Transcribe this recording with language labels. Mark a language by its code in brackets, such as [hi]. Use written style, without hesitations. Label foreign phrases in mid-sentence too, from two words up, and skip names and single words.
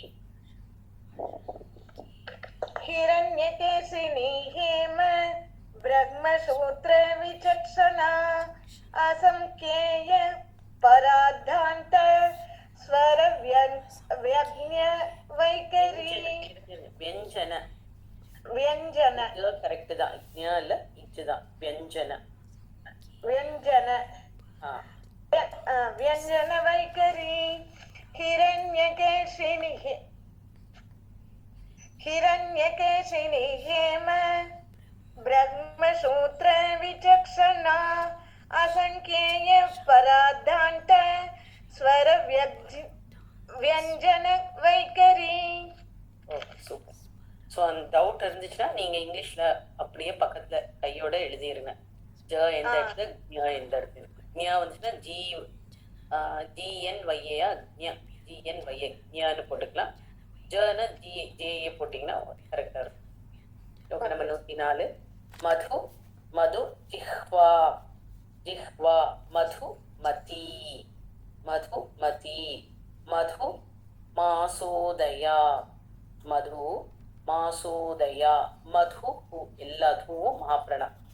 [sa] हिरण्यकेशिनी हेम ब्रह्मसूत्र विचक्षणा असंख्येय परार्धान्त स्वर व्यज्ञ वैखरी व्यंजन व्यंजन [ta] करेक्ट தான் ஞ இல்ல இச்சு தான் व्यंजन [sa] व्यंजन व्यंजन वैखरी हिरण्यकेशिनी हिरण्यकेशिनी हेम ब्रह्मसूत्र विचक्षणा असंख्येय परार्धान्त स्वर व्यंजन वैखरी [ta] சூப்பர் ஸோ அந்த டவுட் இருந்துச்சுன்னா நீங்க இங்கிலீஷ்ல அப்படியே பக்கத்துல கையோட எழுதிருங்க ஜ எந்த இடத்துல ஞ எந்த இடத்துல ஞ வந்துச்சுன்னா ஜிஎன்ஒய்ஏயா ஜிஎன்ஒய்ஏ ஞான்னு போட்டுக்கலாம் ஜன ஜேஏ போட்டிங்கன்னா கரெக்டாக இருக்கும் ஸ்லோகம் நம்பர் 104 [sa] मधु मधु जिह्वा जिह्वा मधु मति मधु मति मधु मासोदया मधु मासोदया [ta] மது மாசோதயா மது எல்லா தூவும் மகாபிரணா